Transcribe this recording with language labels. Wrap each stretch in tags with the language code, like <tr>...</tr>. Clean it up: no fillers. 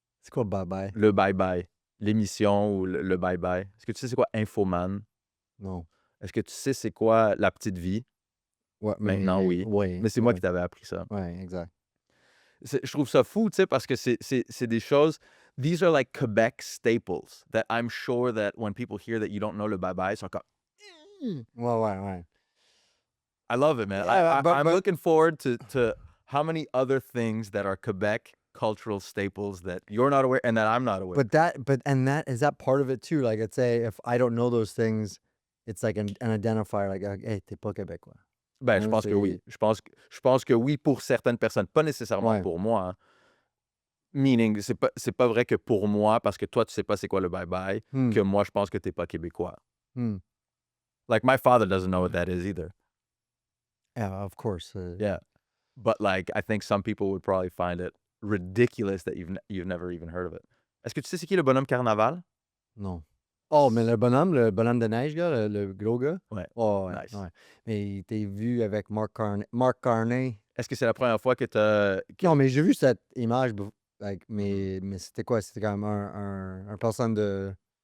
<fr>C'est quoi bye-bye? Le bye-bye. L'émission ou le bye-bye. Est-ce que tu sais c'est quoi Infoman? Non. Est-ce que tu sais c'est quoi La Petite Vie? Ouais, Maintenant, oui. Mais c'est moi qui t'avais appris ça. Ouais, exact. Je trouve ça fou, tu sais, parce que c'est des choses...</fr> <en>These are like Quebec staples that I'm sure that when people hear that you don't know le bye-bye,</en> <fr>ils sont comme... Ouais.</fr> <en>I love it, man. Yeah, I'm looking forward to how many other things that are Quebec cultural staples that you're not aware and that I'm not aware. But that is that part of it too? Like, let's say if I don't know those things, it's like an identifier, like, hey,</en> <fr>t'es pas québécois. Je pense que oui. Je pense que oui pour certaines personnes, pas nécessairement pour moi. Hein. Meaning, c'est pas vrai que pour moi, parce que toi, tu sais pas c'est quoi le bye-bye, que moi, je pense que t'es pas québécois.</fr> <en>Like, my father doesn't know what that is either. Yeah, of course. Yeah. But, like, I think some people would probably find it ridiculous that you've never even heard of it.</en> <fr>Est-ce que tu sais c'est qui le bonhomme carnaval? Non. Oh, mais le bonhomme de neige, gars, le gros gars? Ouais. Oh,</fr> <en>Nice.</en> <fr>Ouais. Mais t'es vu avec Mark Carney. Est-ce que c'est la première fois que t'as... Non, mais j'ai vu cette image mais c'était quoi? C'était comme un personne de...</fr>